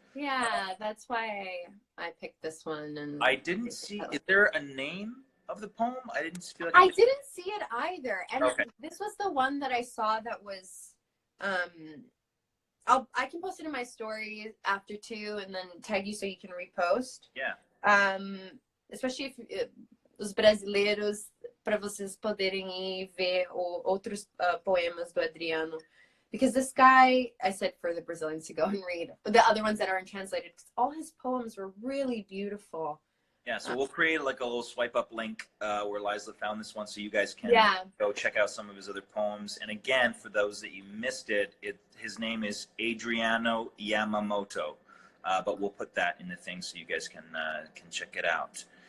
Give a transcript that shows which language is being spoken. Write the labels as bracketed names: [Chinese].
[English] Yeah, that's why I picked this one. And I didn't see. Is there a name of the poem? I didn't feel like I didn't see it either. And okay. this was the one that I saw that was I can post it in my story after too, and then tag you so you can repost. Yeah. Especially if [Portuguese] os brasileiros, para vocês poderem ir ver outros poemas do Adriano. [English] Because this guy, I said for the Brazilians to go and read the other ones that aren't translated, because all his poems were really beautiful. Yeah, so we'll create like a little swipe up link where Laysla found this one, so you guys can go check out some of his other poems. And again, for those that you missed it, his name is Adriano Yamamoto, but we'll put that in the thing so you guys can check it out.